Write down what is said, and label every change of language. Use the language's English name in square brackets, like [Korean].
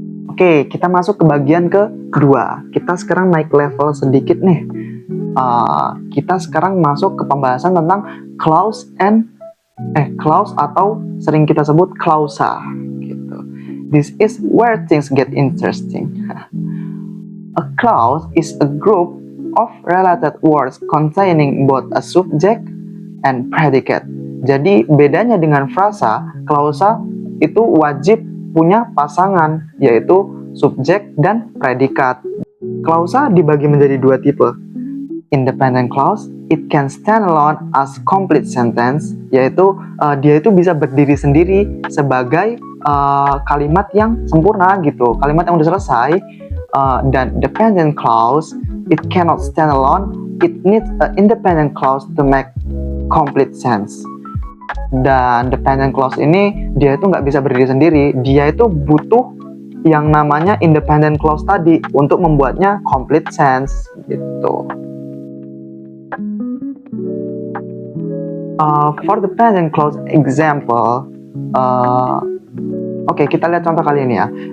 [Indonesian] Oke, kita masuk ke bagian kedua. Kita sekarang naik level sedikit nih. Kita sekarang masuk ke pembahasan tentang clause atau sering kita sebut klausa gitu. [English] This is where things get interesting. A clause is a group of related words containing both a subject and predicate. [Indonesian] Jadi bedanya dengan frasa, klausa itu wajib punya pasangan, yaitu subjek dan predikat. Klausa dibagi menjadi dua tipe. Independent clause, [English] it can stand alone as complete sentence, [Indonesian] yaitu dia itu bisa berdiri sendiri sebagai kalimat yang sempurna gitu, kalimat yang udah selesai. [English] Dan dependent clause, it cannot stand alone, it needs an independent clause to make complete sense. [Indonesian] Dan dependent clause ini dia itu nggak bisa berdiri sendiri, dia itu butuh yang namanya independent clause tadi untuk membuatnya complete sense gitu. [English] For the dependent clause example, [Indonesian] oke, kita lihat contoh kali ini ya.